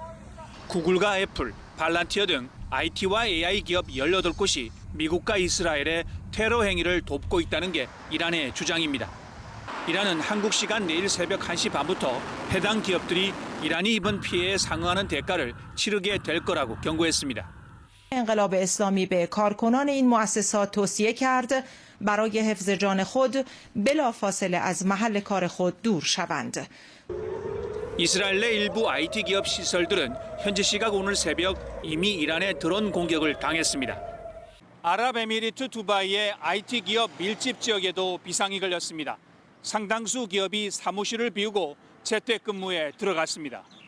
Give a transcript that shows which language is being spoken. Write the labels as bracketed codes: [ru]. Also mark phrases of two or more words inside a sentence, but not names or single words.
[ko] 구글과 애플, 발란티어 등 IT와 AI 기업 18곳이 미국과 이스라엘의 테러 행위를 돕고 있다는 게 이란의 주장입니다. 이란은 한국 시간 내일 새벽 1시 반부터 해당 기업들이 이란이 입은 피해에 상응하는 대가를 치르게 될 거라고 경고했습니다. [fa] انقلاب اسلامی به کارکنان این مؤسسات توصیه کرد برای حفظ جان خود بلافاصله از محل کار خود دور شوند. [ko] 이스라엘 내 일부 IT 기업 시설들은 현지 시각 오늘 새벽 이미 이란의 드론 공격을 당했습니다. 아랍에미리트 두바이의 IT 기업 밀집 지역에도 비상이 걸렸습니다. 상당수 기업이 사무실을 비우고 재택근무에 들어갔습니다.